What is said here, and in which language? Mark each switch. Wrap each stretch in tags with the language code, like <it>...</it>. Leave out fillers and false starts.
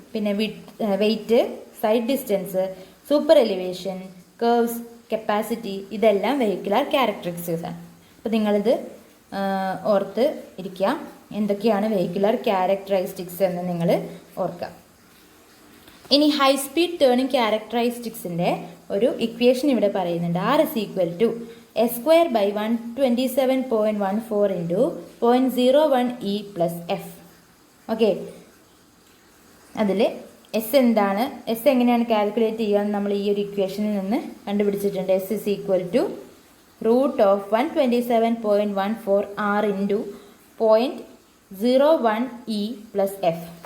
<ml>പിന്നെ weight, sight distance, super elevation, curves, capacity, ഇതെല്ലാം vehicular characteristics ആണ്. അപ്പോൾ നിങ്ങളിത് ഓർത്ത് ഇരിക്കുക, എന്തൊക്കെയാണ് വെഹിക്കുലർ ക്യാരക്ടറിസ്റ്റിക്സ് എന്ന് നിങ്ങൾ ഓർക്കുക. ഇനി ഹൈ സ്പീഡ് ടേണിംഗ് ക്യാരക്ടറിസ്റ്റിക്സിൻ്റെ ഒരു ഇക്വേഷൻ ഇവിടെ പറയുന്നുണ്ട്.</ml> <en>R is equal to S²/127.14 into 0.01 E plus F.</en> <ml>Okay, അതിൽ എസ് എന്താണ്, എസ് എങ്ങനെയാണ് കാൽക്കുലേറ്റ് ചെയ്യുക നമ്മൾ ഈ ഒരു ഇക്വേഷനിൽ നിന്ന് കണ്ടുപിടിച്ചിട്ടുണ്ട്.</ml> <en>S is equal to √127.14 R into 0.01 E plus F.</en>